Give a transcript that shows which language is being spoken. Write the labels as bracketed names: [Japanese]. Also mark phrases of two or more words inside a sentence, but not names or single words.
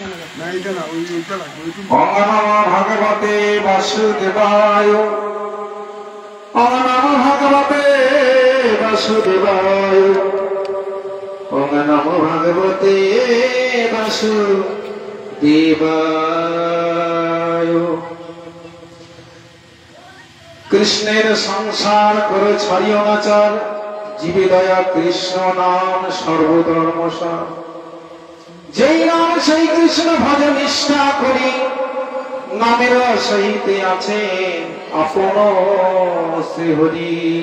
[Sanskrit] ওম নমো ভগবতে বাসুদেবায়। ওম নমো ভগবতে বাসুদেবায়। ওম নমো ভগবতে বাসুদেবায়। [Bangla] কৃষ্ণের সংসার করে ছাড়িও না চার, জীবে দয়া কৃষ্ণ নাম সর্বধর্মসার। যেই নাম সেই কৃষ্ণ ভজ নিষ্ঠা করি, নামের সহিতে আছে আপন শ্রী হরি।